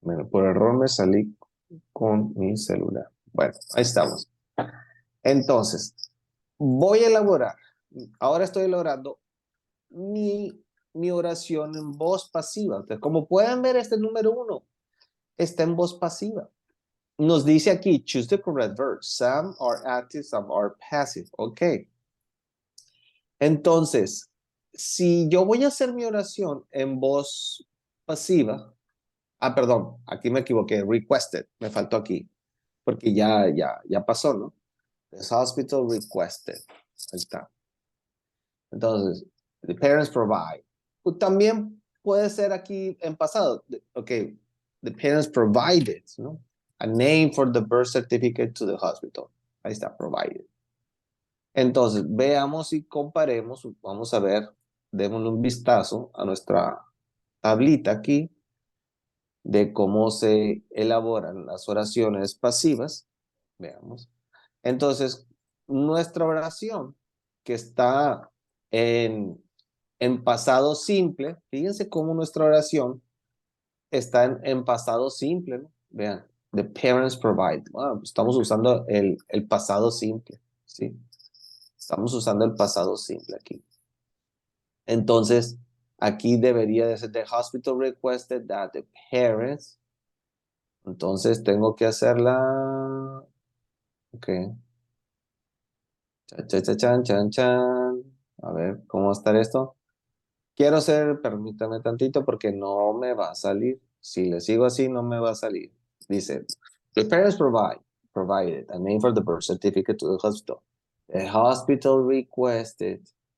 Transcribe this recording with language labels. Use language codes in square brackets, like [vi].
[es] Por error me salí con mi celular. Bueno, ahí estamos. Entonces, voy a elaborar. Ahora estoy elaborando mi oración en voz pasiva. Entonces, como pueden ver, este número 1 está en voz pasiva. Nos dice aquí, [en] choose the correct verb. Some are active, some are passive. Ok. [es] Entonces, si yo voy a hacer mi oración en voz pasiva, perdón, aquí me equivoqué, requested, me faltó aquí, porque ya pasó, ¿no? [en] The hospital requested. [es] Ahí está. Entonces, [en] the parents provide. [es] También puede ser aquí en pasado. [en] Ok, the parents provided, ¿no? A name for the birth certificate to the hospital. [es] Ahí está, provided. Entonces, veamos y comparemos. Vamos a ver, démosle un vistazo a nuestra tablita aquí de cómo se elaboran las oraciones pasivas. Veamos. Entonces, nuestra oración que está en pasado simple, fíjense cómo nuestra oración está en pasado simple, ¿no? Vean, [en] the parents provide. [es] Bueno, estamos usando el pasado simple, ¿sí? Estamos usando el pasado simple aquí. Entonces, aquí debería de ser [en] the hospital requested that the parents. [es] Entonces, tengo que hacerla. Ok. Chan, chan, chan, chan, chan. A ver, ¿cómo va a estar esto? Quiero hacer, permítame tantito porque no me va a salir. Si le sigo así, no me va a salir. Dice, [en] the parents provided a name for the birth certificate to the hospital. The hospital requested.